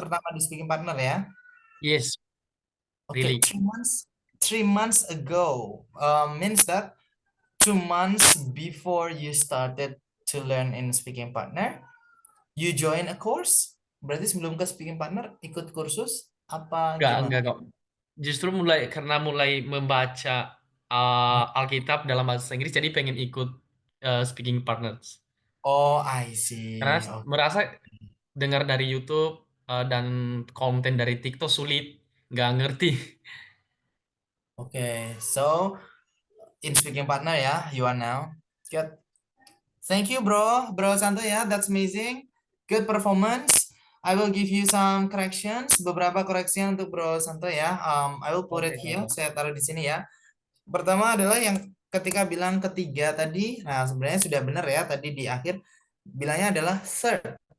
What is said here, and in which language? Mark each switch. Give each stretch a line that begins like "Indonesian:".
Indonesian: pertama di speaking partner ya.
English: Yes. Okay, Really. 3 months ago means that 2 months before you started to learn in speaking partner, you join a course.
Indonesian: Berarti sebelum ke speaking partner ikut kursus apa gimana? Enggak kok. Justru karena mulai membaca Alkitab dalam bahasa Inggris, jadi pengen ikut speaking partners.
English: Oh, I see.
Indonesian: Karena
English: Okay.
Indonesian: merasa dengar dari YouTube dan konten dari TikTok sulit, nggak ngerti.
English: Okay, so in speaking partner ya, you are now. Good. Thank you, Bro Santo ya. That's amazing. Good performance. I will give you some corrections.
Indonesian: Beberapa koreksi untuk Bro Santo ya.
English: I will put it here.
Indonesian: Saya taruh di sini ya. Pertama adalah yang ketika bilang ketiga tadi. Nah, sebenarnya sudah benar ya. Tadi di akhir bilangnya adalah third.